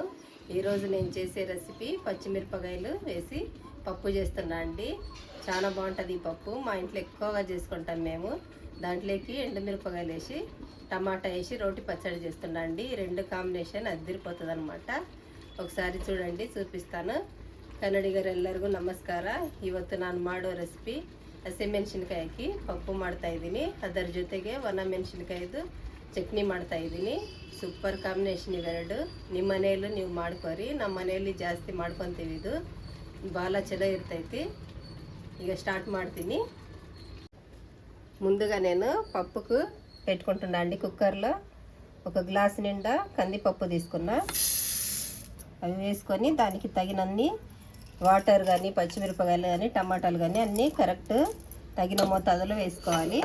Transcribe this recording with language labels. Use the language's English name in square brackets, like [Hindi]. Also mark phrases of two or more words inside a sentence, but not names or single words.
[Telugu] ఈరోజు నేను చేసే రెసిపీ పచ్చిమిరపకాయలు వేసి పప్పు చేస్తున్నా అండి. చాలా బాగుంటుంది ఈ పప్పు. మా ఇంట్లో ఎక్కువగా చేసుకుంటాం మేము. దాంట్లోకి ఎండుమిరపకాయలు వేసి టమాటా వేసి రోటి పచ్చడి చేస్తున్నా అండి. ఈ రెండు ಕಾಂಬಿನೇಷನ್ అదిరిపోతుంది అనమాట. ఒకసారి చూడండి, చూపిస్తాను. [Kannada] ಕನ್ನಡಿಗರೆಲ್ಲರಿಗೂ ನಮಸ್ಕಾರ. ಇವತ್ತು ನಾನು ಮಾಡೋ ರೆಸಿಪಿ ಹಸಿಮೆಣಸಿನ್ಕಾಯಿ ಪಪ್ಪು ಮಾಡ್ತಾ ಇದ್ದೀನಿ. ಅದರ ಜೊತೆಗೆ ಒಣ ಮೆಣಸಿನ್ಕಾಯಿದು ಚಟ್ನಿ ಮಾಡ್ತಾ ಇದ್ದೀನಿ. ಸೂಪರ್ ಕಾಂಬಿನೇಷನ್ ಇವೆರಡು. ನಿಮ್ಮ ಮನೆಯಲ್ಲೂ ನೀವು ಮಾಡ್ಕೊರಿ. ನಮ್ಮ ಮನೆಯಲ್ಲಿ ಜಾಸ್ತಿ ಮಾಡ್ಕೊತೀವಿ. ಇದು ಭಾಳ ಚೆನ್ನಾಗಿರ್ತೈತಿ. ಈಗ స్టార్ట్ ಮಾಡ್ತೀನಿ. [Telugu] ముందుగా నేను పప్పుకు పెట్టుకుంటున్నా అండి. కుక్కర్లో ఒక గ్లాస్ నిండా కందిపప్పు తీసుకున్నా. అవి వేసుకొని దానికి తగినన్ని వాటర్ కానీ పచ్చిమిరపకాయలు కానీ టమాటాలు కానీ అన్నీ కరెక్ట్ తగిన మోతాదులో వేసుకోవాలి.